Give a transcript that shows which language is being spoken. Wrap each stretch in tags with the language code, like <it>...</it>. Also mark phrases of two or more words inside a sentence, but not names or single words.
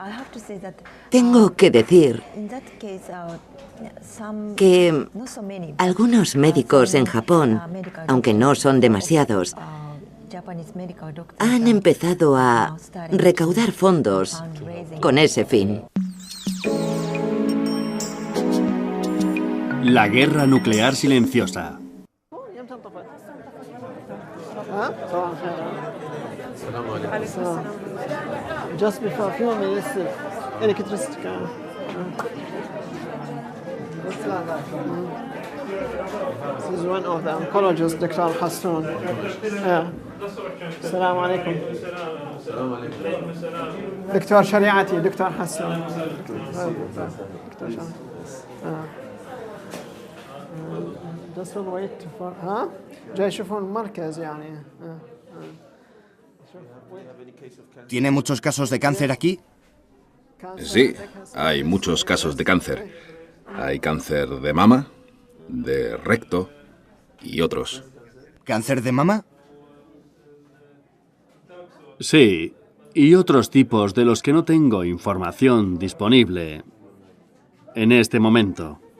<es>Tengo que decir que algunos médicos en Japón, aunque no son demasiados, han empezado a recaudar fondos con ese fin. La guerra nuclear silenciosa.</es> <en>Just before a few minutes, electricity. This is one of the oncologists, Dr. Hassan. Assalamu alaikum. Dr. Shariati, Dr. Hassan. Just wait for</en> <ar>جاي يشوفون المركز يعني.</ar> <es>¿Tiene muchos casos de cáncer aquí? Sí, hay muchos casos de cáncer. Hay cáncer de mama, de recto y otros. ¿Cáncer de mama? Sí, y otros tipos de los que no tengo información disponible en este momento.</es>